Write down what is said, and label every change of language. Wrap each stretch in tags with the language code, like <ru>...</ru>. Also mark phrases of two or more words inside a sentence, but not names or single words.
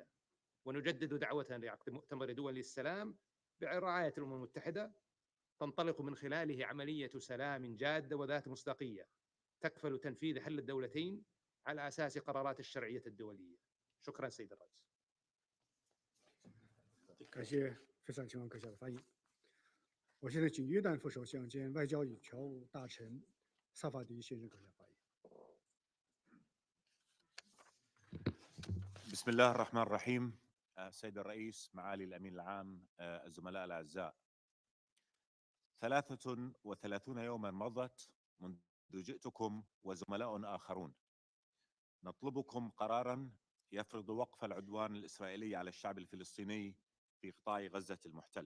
<ar>ونجدد دعوتنا لعقد مؤتمر دولي السلام برعاية الأمم المتحدة تنطلق من خلاله عملية سلام جادة وذات مصداقية تكفل تنفيذ حل الدولتين على أساس قرارات الشرعية الدولية. شكرا سيد الرئيس.</ar> <zh>感谢非常情况阁下的发言。我现在请约旦副首相兼外交与侨务大臣萨法迪先生阁下发言。</zh> <ar>بسم الله الرحمن الرحيم. السيد الرئيس، معالي الأمين العام، الزملاء الأعزاء، 33 يوما مضت منذ جئتكم وزملاء آخرون نطلبكم قراراً يفرض وقف العدوان الإسرائيلي على الشعب الفلسطيني في قطاع غزة المحتل.</ar>